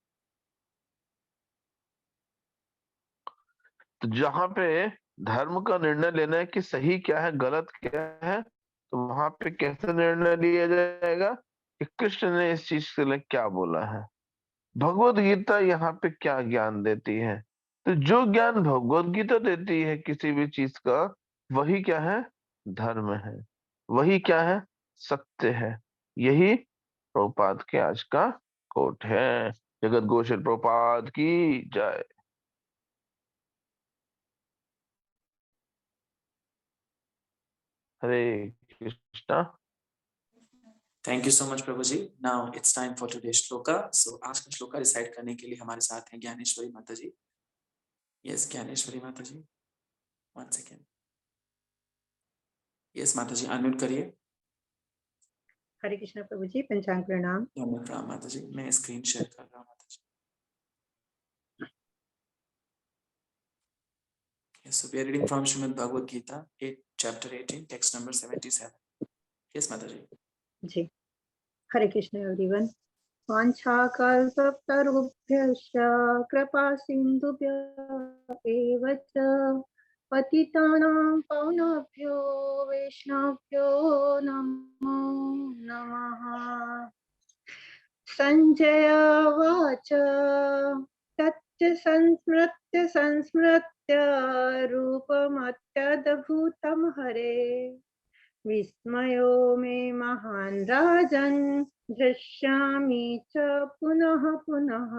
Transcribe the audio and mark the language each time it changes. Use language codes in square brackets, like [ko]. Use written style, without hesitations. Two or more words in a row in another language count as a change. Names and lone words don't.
[hi] तो जहां पे धर्म का निर्णय लेना है कि सही क्या है गलत क्या है, तो वहां पे कैसे निर्णय लिया जाएगा कि कृष्ण ने इस चीज के लिए क्या बोला है, भगवत गीता यहाँ पे क्या ज्ञान देती है। तो जो ज्ञान भगवत गीता देती है किसी भी चीज का, वही क्या है, धर्म है, वही क्या है, सत्य है। यही प्रभुपाद के आज का कोट है। जगत गोशल प्रभुपाद की जय। हरे कृष्णा। [en] Thank you so much [hi] प्रभु जी। [en] Now it's time for today shloka. [hi] सो आज का श्लोका रिसाइट करने के लिए हमारे साथ हैं ज्ञानेश्वरी माता जी। यस ज्ञानेश्वरी माता जी, [en] one second. [hi] यस माता जी, अनम्यूट करिए। हरे कृष्णा प्रभु जी, पंचांग प्रणाम। प्रणाम माता जी, मैं [en] screen share [hi] कर रहा हूँ माता जी। [en] Yes, so we are reading from Srimad Bhagavad Gita, 8, chapter 18, text number 77. Yes, Mataji. [hi] जी, हरे कृष्ण एवरीवन। [sa] वाञ्छाकल्पतरुभ्यश्च कृपा सिन्धुभ्य एव च पतितानां पावनेभ्यो वैष्णवेभ्यो नमो नमः। संजय उवाच तच्च संस्मृत्य रूपमत्यद्भुतं हरे विस्मयो मे महान् राजन् दृश्यामि च पुनः पुनः।